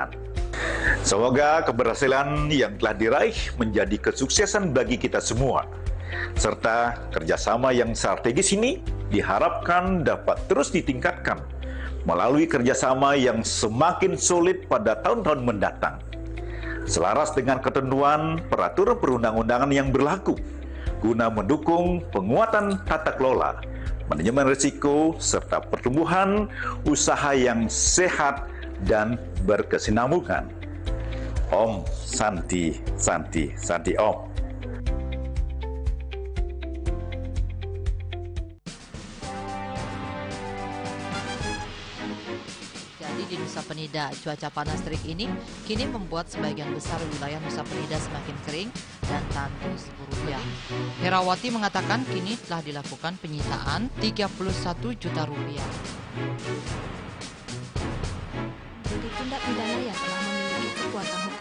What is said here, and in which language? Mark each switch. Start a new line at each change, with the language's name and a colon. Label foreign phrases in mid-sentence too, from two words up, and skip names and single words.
Indonesian: Semoga keberhasilan yang telah diraih menjadi kesuksesan bagi kita semua, serta kerjasama yang strategis ini diharapkan dapat terus ditingkatkan melalui kerjasama yang semakin solid pada tahun-tahun mendatang. Selaras dengan ketentuan peraturan perundang-undangan yang berlaku, guna mendukung penguatan tata kelola, manajemen risiko, serta pertumbuhan usaha yang sehat dan berkesinambungan.
Sanskrit: Om Santi, Santi, Santi Om.
Indonesian: Di Nusa Penida, cuaca panas terik ini kini membuat sebagian besar wilayah Nusa Penida semakin kering dan tandus rupiah. Herawati mengatakan kini telah dilakukan penyitaan 31 juta rupiah. Jadi tindak pidana yang telah memiliki kekuatan hukum